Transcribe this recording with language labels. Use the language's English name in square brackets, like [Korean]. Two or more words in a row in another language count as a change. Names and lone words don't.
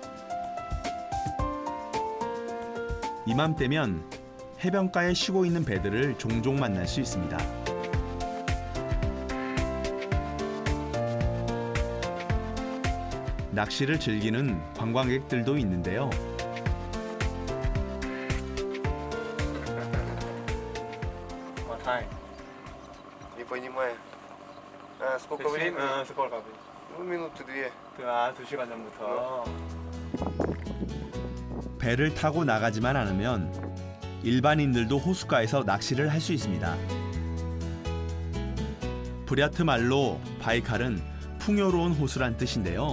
[Korean] 이맘때면 해변가에 쉬고 있는 배들을 종종 만날 수 있습니다. 낚시를 즐기는 관광객들도 있는데요. [Russian] Не понимаю. Сколько времени? сколько? Ну, минуты-две. [Korean] 2시간 전부터. 배를 타고 나가지만 않으면 일반인들도 호숫가에서 낚시를 할 수 있습니다. 부랴트 말로 바이칼은 풍요로운 호수란 뜻인데요.